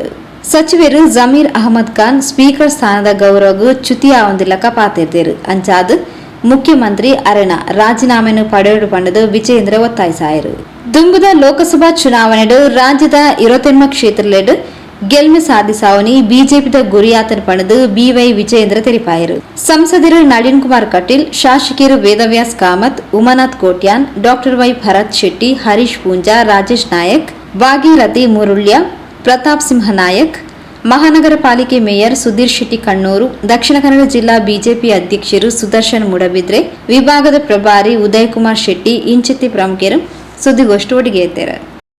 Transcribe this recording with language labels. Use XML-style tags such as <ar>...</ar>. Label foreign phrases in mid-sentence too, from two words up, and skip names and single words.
<tcy>ಸಚಿವರು ಜಮೀರ್ ಅಹಮದ್ ಖಾನ್ ಸ್ಪೀಕರ್ ಸ್ಥಾನದ ಗೌರವಗೂ ಚ್ಯುತಿ ಆವಂದಿಲ್ಲಕ ಪಾತಿರ್ದೇರು ಅಂಚಾದು ಮುಖ್ಯಮಂತ್ರಿ ಅರಣ ರಾಜೀನಾಮೆಯನ್ನು ಪಡೆಯೋಡು ಪಂಡದು ವಿಜಯೇಂದ್ರ ಒತ್ತಾಯಿಸಾಯರು. ದುಂಬುದ ಲೋಕಸಭಾ ಚುನಾವಣೆಡು ರಾಜ್ಯದ 28 ಕ್ಷೇತ್ರಲೆಡು ಗೆಲ್ಮೆ ಸಾಧಿಸಾವನಿ ಬಿಜೆಪಿದ ಗುರಿಯಾತನ ಪಣದು ಬಿವೈ ವಿಜಯೇಂದ್ರ ತೆರಿಪಾಯರು. ಸಂಸದರು ನಳಿನ್ ಕುಮಾರ್ ಕಟೀಲ್, ಶಾಸಕಿಯರು ವೇದವ್ಯಾಸ್ ಕಾಮತ್, ಉಮಾನಾಥ್ ಕೋಟ್ಯಾನ್, ಡಾಕ್ಟರ್ ವೈ ಭರತ್ ಶೆಟ್ಟಿ, ಹರೀಶ್ ಪೂಂಜಾ, ರಾಜೇಶ್ ನಾಯಕ್, ಭಾಗೀರಥಿ ಮುರುಳ್ಯ, ಪ್ರತಾಪ್ ಸಿಂಹ ನಾಯಕ್, ಮಹಾನಗರ ಪಾಲಿಕೆ ಮೇಯರ್ ಸುಧೀರ್ ಶೆಟ್ಟಿ ಕಣ್ಣೂರು, ದಕ್ಷಿಣ ಕನ್ನಡ ಜಿಲ್ಲಾ ಬಿಜೆಪಿ ಅಧ್ಯಕ್ಷರು ಸುದರ್ಶನ್ ಮುಡಬಿದ್ರೆ, ವಿಭಾಗದ ಪ್ರಭಾರಿ ಉದಯ್ ಕುಮಾರ್ ಶೆಟ್ಟಿ ಇಂಚಿತಿ ಪ್ರಮುಖರು ಸುದ್ದಿಗೋಷ್ಠಿ ಒಡಿಗೆ ಎತ್ತಾರೆ.</tcy>